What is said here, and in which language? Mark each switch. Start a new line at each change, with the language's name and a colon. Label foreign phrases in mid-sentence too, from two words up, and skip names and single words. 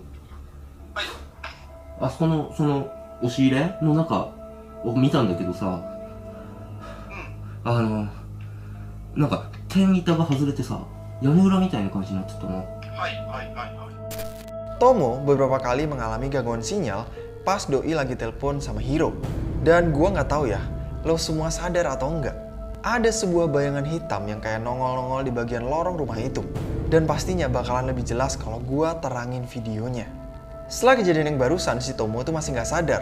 Japanese: はい。あそこの押し入れの中を見たんだけどさ、なんか天板が外れてさ、屋根裏みたいな感じになってたの。
Indonesian: Tomo beberapa kali mengalami gangguan sinyal pas Doi lagi telepon sama Hiro. Dan gua nggak tahu ya, lo semua sadar atau enggak. Ada sebuah bayangan hitam yang kayak nongol-nongol di bagian lorong rumah itu. Dan pastinya bakalan lebih jelas kalau gua terangin videonya. Setelah kejadian yang barusan, si Tomo itu masih nggak sadar.